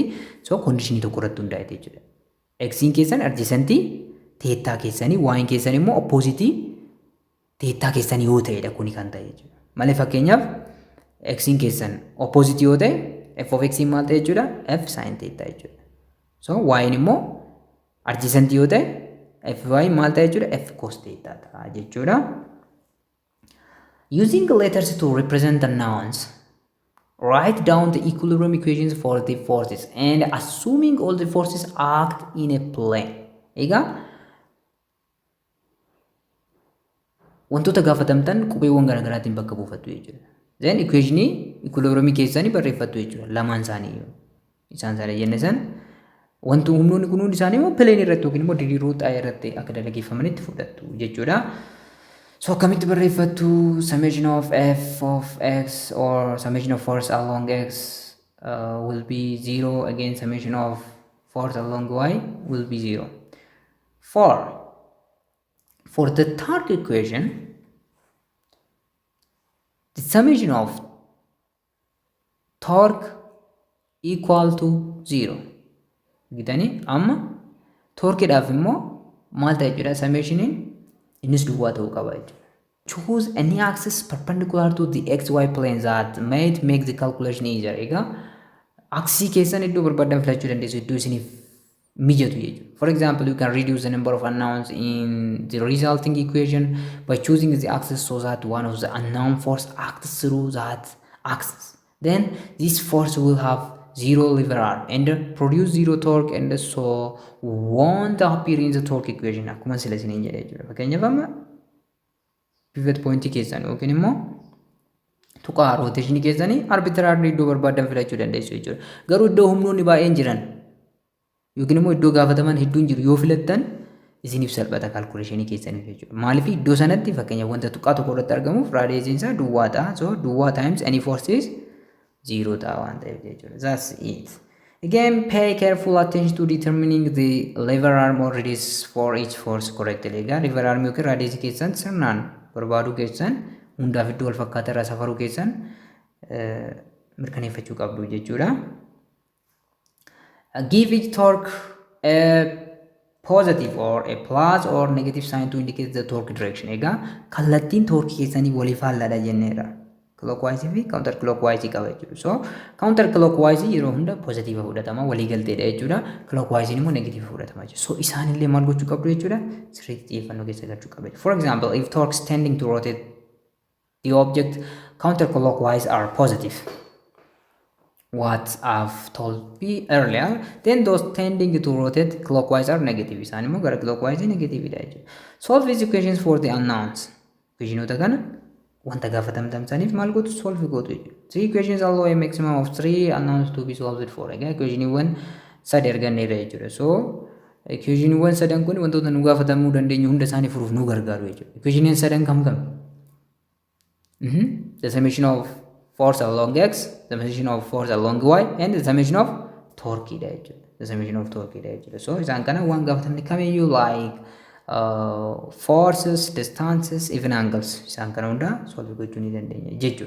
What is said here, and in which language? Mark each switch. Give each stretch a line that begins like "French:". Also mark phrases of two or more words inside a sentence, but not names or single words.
Oromo: So condition tokko irratti hundaa'e jechuudha. X in keessan
English: adjacentii theta
Oromo: keessanii y in keessan immoo
English: opposite theta
Oromo: keessanii yoo ta'edha kuni kan ta'e jechuudha. Malee fakkeenyaaf x in keessan opposite yoo ta'e
English: f of x
Oromo: in maal ta'e jechuudha?
English: F sin theta
Oromo: jechuudha. So y in immoo adjacent yoo ta'e f y maal ta'e jechuudha?
English: F cos theta
Oromo: ta'a jechuudha.
English: Using letters to represent the nouns, write down the equilibrium equations for the forces and assuming all the forces act in a plane.
Oromo: Egaa wantoota gaafatamtan qubeewwan garaagaraatiin bakka buufattu jechuudha. Then
English: equation equilibrium
Oromo: keessanii barreeffattu jechuudha. Lamaan isaanii isaan isaanii jenne san wantu humnoonni kun hundi isaanii immoo plane irratti yookiin immoo diriiruu xaayyaa irratti akka dalageeffamanitti fudhattu jechuudha.
English: So
Oromo: akkamitti barreeffattu
English: summation of f of x or summation of force along x will be 0 again summation of force along y will be 0. For the third equation, the summation of torque equal to 0.
Oromo: Gitani amma torque dhaaf immoo maal ta'e jechuudha summation innis duwwaa ta'uu qaba jechuudha.
English: Choose any axis perpendicular to the xy plane that might make the calculation easier.
Oromo: Egaa axii keessan iddoo barbaadan filachuu dandeessu iddoo isiniif mijatu jechuudha.
English: For example, you can reduce the number of unknowns in the resulting equation by choosing the axis so that one of the unknown force acts through that axis. Then this force will have zero lever arm and produce zero torque and so won't appear in the torque equation.
Oromo: Akkuma sila isiniin jedhee jechuudha. Fakkeenyaaf amma
English: pivot point
Oromo: keessan yookiin immoo tuqaa rotation keessanii arbitrarily iddoo barbaadan filachuu dandeessu jechuudha. Garuu iddoo humnoonni baay'een jiran yookiin immoo iddoo gaafataman hedduun jiru yoo filattan isiniif salphata calculation keessaniif jechuudha. Maaliif iddoo sanatti fakkeenyaaf wanta tuqaa tokko irratti argamuuf radius isaa duwwaa ta'a. So duwwaa
English: times any forces
Oromo: 0 ta'a waan ta'eef jechuudha.
English: That's it. Again, pay careful attention to determining the lever arm or radius for each force correctly.
Oromo: Egaa
English: lever arm
Oromo: yookiin radius keessan sirnaan barbaaduu keessan hundaaf iddoo wal fakkaataa irraa safaruu keessan mirkaneeffachuu qabdu jechuudha.
English: Give each torque a positive or a plus or negative sign to indicate the torque direction.
Oromo: Egaa kallattiin torque keessanii walii faallaadha jenneera. Clockwise fi
English: counter clockwise
Oromo: qaba jechuudha. So
English: counter clockwise
Oromo: yeroo hunda positive fudhatama walii galteedha jechuudha. Clockwise immoo negative fudhatama jechuudha. So isaanillee maal gochuu qabdu jechuudha? Sirriitti xiyyeeffannoo keessa galchuu qabdu.
English: For example, if torques tending to rotate the object counterclockwise are positive, what I've told you earlier, then those tending to rotate clockwise are negative.
Oromo: Isaan immoo gara clockwise negative dha jechuudha.
English: Solve these equations for the unknowns.
Oromo: Equationota kana wanta gaafatamtamsaniif maal gootu solve gootu jechuudha.
English: 3 equations allow a maximum of 3 unknowns to be solved for.
Oromo: Egaa equationiiwwan sadi arganneerra jechuudha. So equationiiwwan sadan kun wantoota nu gaafatamuu dandeenyu hunda isaanii furuuf nu gargaaru jechuudha. Equationiin sadan kam kam?
English: The summation of force along x, the summation of force along y, and the summation of torque
Oromo: dha jechuudha.
English: The summation of torque
Oromo: dha jechuudha. So isaan kana waan gaafatamne kamiyyuu
English: like forces, distances, even angles
Oromo: isaan kana hunda solve gochuu ni dandeenya jechuudha.